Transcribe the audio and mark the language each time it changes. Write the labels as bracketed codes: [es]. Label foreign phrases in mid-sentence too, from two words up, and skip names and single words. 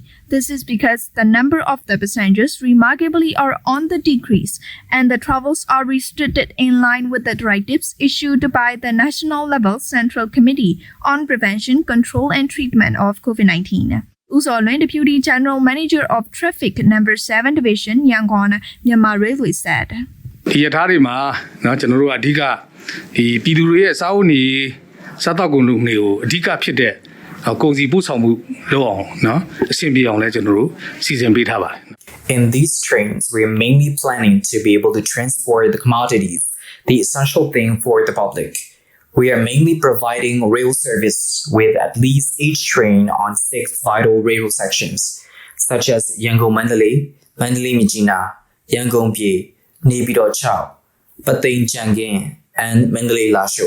[en] This is because the number of the passengers remarkably are on the decrease, and the travels are restricted in line with the directives issued by the National Level Central Committee on Prevention, Control and Treatment of COVID-19. Uzolwin, Deputy General Manager of Traffic Number 7 Division, Yangon, Myanmar Railway said. [my] ဒီရထားတွေမှာเนาะကျွန်တော်တို့အဓိကဒီပြည်သူတွေရဲ့စာအုပ်နေစားတောက်ကုန်လုပ်တွေကိုအဓိကဖြစ်တဲ့ကုန်စည်ပို့ဆောင်မှုလုပ်အောင်เนาะအဆင်ပြေအောင်လဲကျွန်တော်တို့စီစဉ်ပေးထားပါတယ် [en] In these trains, we are mainly planning to be able to transport the commodities, the essential thing for the public. We are mainly providing rail service with at least each train on 6 vital rail sections, such as Yangon-Mandalay, Mandalay-Mijina, Yangon-Pye, Naypyidaw-Chao, Patain-Changin, and Mandalay-Lasho.